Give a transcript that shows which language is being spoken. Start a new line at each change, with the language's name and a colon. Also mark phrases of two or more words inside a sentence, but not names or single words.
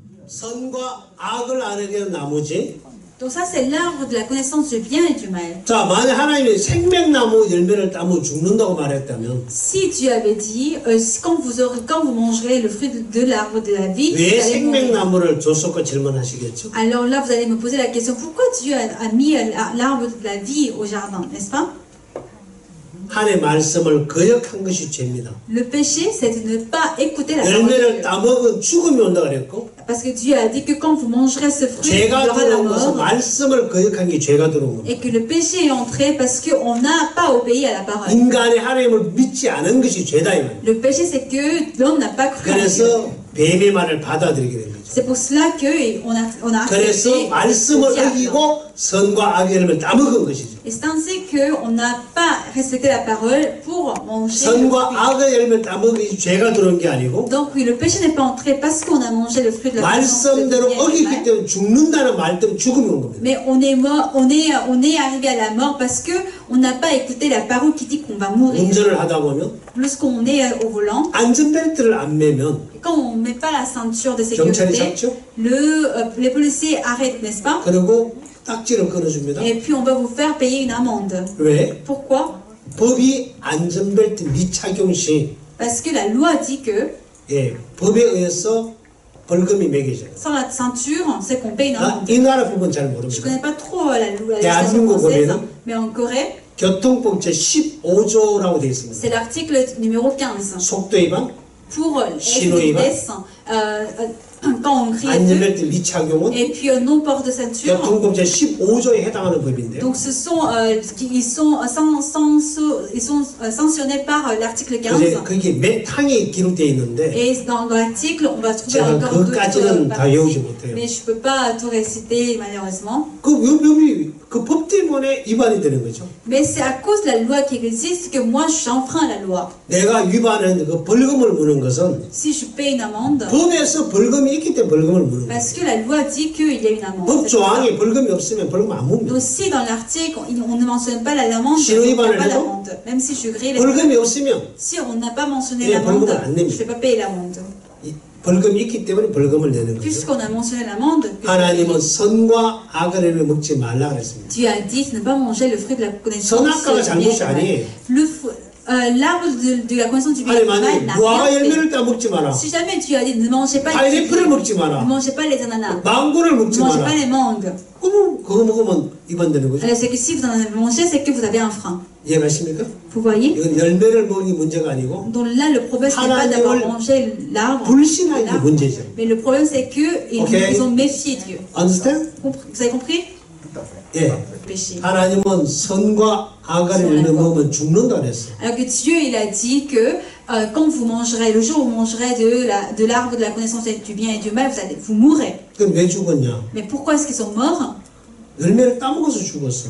Korean: 선과 악을 알게 된 나무지.
French: Donc ça c'est l'arbre de la connaissance du bien et du mal.
Korean: 자, 만약 하나님이 생명나무 열매를 따면 죽는다고 말했다면
French: Si Dieu avait dit quand vous mangerez le fruit de l'arbre de la vie,
Korean: 왜
French: vous allez mourir.
Korean: 생명나무를 줬을까 질문하시겠죠?
French: Alors là vous allez me poser la question pourquoi Dieu a mis l'arbre de la vie au jardin, n'est-ce pas?
Korean: 하나님의 말씀을 거역한 것이 죄입니다.
French: Le péché c'est de ne pas écouter la parole de
Korean: 열매를
French: Dieu.
Korean: 따먹은 죽음이 온다 그랬고
French: Parce que Dieu a dit que quand vous mangerez ce fruit, il y
Korean: 죄가
French: aura la
Korean: 들어온 것은
French: mort.
Korean: 말씀을 거역한 게 죄가 들어온 겁니다.
French: Et que le péché est entré parce qu'on n'a pas obéi à la parole.
Korean: 인간의 하나님을 믿지 않은 것이 죄다 이 말이에요. Le péché c'est que l'homme n'a pas cru en Dieu. 그래서 뱀의 말을 받아들이게 된 거죠.
French: C'est pour cela qu'on a
Korean: 그래서
French: accepté
Korean: 말씀을
French: le diable.
Korean: 어기고 선과 악의 열매를 따먹은 것이죠.
French: Et c'est ainsi qu'on n'a pas respecté la parole pour manger le
Korean: 선과
French: fruit.
Korean: 악의 열매를 따먹은 죄가 들어온 게 아니고
French: Donc oui, le péché n'est pas entré parce qu'on a mangé le fruit de la connaissance du
Korean: 말씀대로
French: bien et du
Korean: 어기기
French: mal.
Korean: 때문에 죽는다는 말 때문에 죽음이 온 겁니다.
French: Mais on est mort, on est arrivé à la mort parce que on n'a pas écouté la parole qui dit qu'on va mourir.
Korean: 운전을 하다 보면
French: Lorsqu'on est au volant,
Korean: 안전벨트를 안 매면
French: quand on ne met pas la ceinture de
Korean: 경찰이
French: sécurité,
Korean: 잡죠.
French: les policiers arrêtent, n'est-ce pas?
Korean: 그리고 딱지를 끊어줍니다.
French: Et puis on va vous faire payer une amende.
Korean: 왜?
French: Pourquoi?
Korean: 법이 안전벨트 미착용 시
French: Parce que la loi dit que
Korean: 예, 법에 의해서 벌금이 매겨져요.
French: sans la ceinture, c'est qu'on paye une amende.
Korean: 이 나라 법은 잘
French: Je
Korean: 모릅니다.
French: connais pas trop la loi, la
Korean: 대한민국
French: législation française,
Korean: 보면은
French: mais en Corée,
Korean: 교통법 제15조라고 되어 있습니다.
French: c'est l'article numéro 15.
Korean: 속도 위반,
French: Pour
Korean: 신호
French: les
Korean: 위반,
French: vitesses, quand on crie un peu,
Korean: 안전벨트 미착용은
French: et puis non-port de ceinture.
Korean: 교통법 제15조에 해당하는 법인데요.
French: Donc ce sont, ils sont sanctionnés par l'article 15.
Korean: 그래서 거기에 몇 항이 기록되어 있는데
French: Et dans l'article, on va trouver
Korean: 제가
French: encore
Korean: 그것까지는 다 외우지
French: parties,
Korean: 못해요.
French: mais je peux pas tout réciter malheureusement.
Korean: 그 법이 그 법 때문에 위반이 되는 거죠.
French: Mais c'est à cause de la loi qui existe que moi j'enfreins la loi.
Korean: 내가 위반한 그 벌금을 무는 것은
French: Si je paye une amende,
Korean: 법에서 벌금이 있기 때문에 벌금을 무는 거예요.
French: parce que la loi dit qu'il y a une amende.
Korean: 법
French: C'est pour ça.
Korean: 조항에 벌금이 없으면 벌금 안 묻니다.
French: Donc si dans l'article on ne mentionne pas l'amende,
Korean: 신호
French: il n'y a
Korean: 위반을
French: pas
Korean: 해도
French: l'amende. Même si je grille les
Korean: 벌금이 없으면
French: si on n'a pas mentionné
Korean: 예,
French: l'amende,
Korean: 벌금을 안
French: je ne
Korean: 냅니다.
French: vais pas payer l'amende.
Korean: 이 벌금이 있기 때문에 벌금을 내는 거죠.
French: Puisqu'on a mentionné l'amende,
Korean: 하나님은 선과 악을 먹지 말라 그랬습니다.
French: Dieu a dit de ne pas manger le fruit de la connaissance
Korean: 선악과가
French: du bien et
Korean: 잘못이
French: du mal.
Korean: 아니에요.
French: L'arbre de la connaissance du bien et
Korean: 하나님
French: du mal
Korean: 아니
French: n'a
Korean: 무화과
French: rien fait.
Korean: 열매를 따 먹지 마라.
French: Si jamais Dieu a dit ne mangez pas les
Korean: 파인애플을
French: kiwis,
Korean: 먹지
French: ne
Korean: 마라.
French: mangez pas les ananas,
Korean: 망고를
French: ne
Korean: 먹지
French: mangez
Korean: 마라.
French: pas les mangues,
Korean: 그럼 그거 먹으면 위반되는 거죠.
French: alors c'est que si vous en avez mangé, c'est que vous avez un frein.
Korean: 이해가십니까?
French: Vous voyez?
Korean: 이건 열매를 먹는 게 문제가 아니고
French: Donc là, le problème, ce n'est pas d'avoir mangé l'arbre,
Korean: 불신한 게 문제죠.
French: mais le problème, c'est qu'ils Okay. ils ont méfié Dieu.
English: Understand?
French: Vous avez compris?
Korean: 예.
French: Péché.
Korean: 하나님은 선과 악을 열매 먹으면 죽는다 그랬어요.
French: Alors que Dieu, il a dit que quand vous mangerez, le jour où vous mangerez de l'arbre de la connaissance du bien et du mal, vous mourrez.
Korean: 그럼 왜 죽었냐?
French: Mais pourquoi est-ce qu'ils sont morts?
Korean: 열매를 따먹어서 죽었어.